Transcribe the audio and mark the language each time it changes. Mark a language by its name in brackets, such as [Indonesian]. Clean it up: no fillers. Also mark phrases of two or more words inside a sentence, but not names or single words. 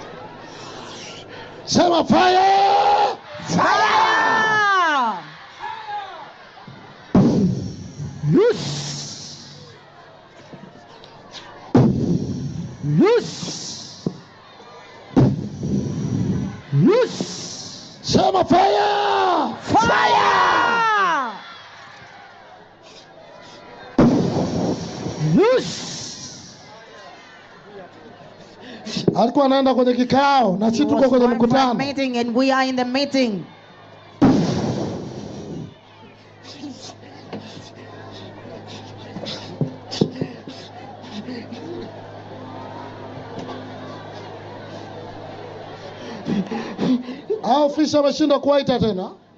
[Swahili] Sema fire! [English] Fire! Loose. Loose. Loose. [Swahili] Sema fire. [English] Fire. Loose. [Swahili] Alikuwa anaenda kwenye kikao na sisi [English] He [Swahili] tuko [English] was [Swahili] kwenye [English] going for a [Swahili] mkutano. [English] meeting and we are in the meeting. [Swahili] Hao ofisa wameshindwa kuwaita tena.